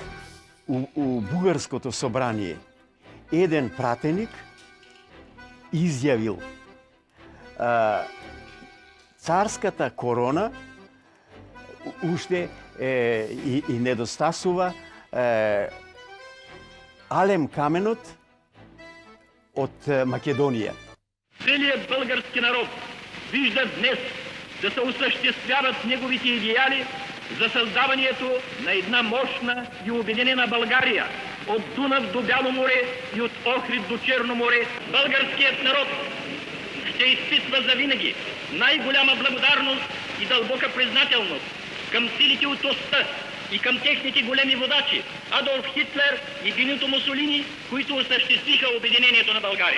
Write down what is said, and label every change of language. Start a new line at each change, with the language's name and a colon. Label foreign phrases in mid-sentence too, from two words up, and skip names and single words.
Macedonian: У бугарското собрание еден пратеник изјавил царската корона уште и недостасува алем каменот од Македонија.
Bulgarian: Целият български народ вижда днес да се осъществяват неговите идеали за създаването на една мощна и обединена България от Дунав до Бяло море и от Охрид до Черно море. Българският народ ще изпитва завинаги най-голяма благодарност и дълбока признателност към силите от оста и към техните големи водачи Адолф Хитлер и Бенито Мусолини, които осъществиха обединението на България.